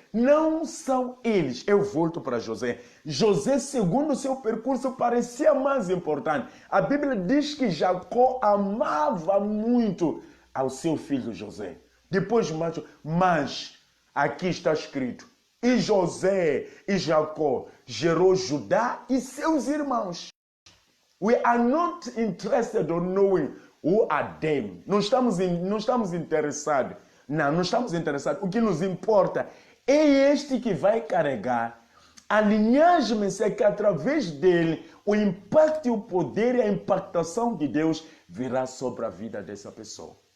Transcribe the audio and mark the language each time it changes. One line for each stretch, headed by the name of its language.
Portuguese: Não são eles. Eu volto para José. José, segundo o seu percurso, parecia mais importante. A Bíblia diz que Jacó amava muito ao seu filho José. Depois, mas aqui está escrito, e José e Jacó gerou Judá e seus irmãos.
English: We are not interested in knowing who are them.
Portuguese: Não estamos interessados. Não estamos interessados. O que nos importa é este que vai carregar a linhagem messiânica, que através dele o impacto e o poder e a impactação de Deus virá sobre a vida dessa pessoa.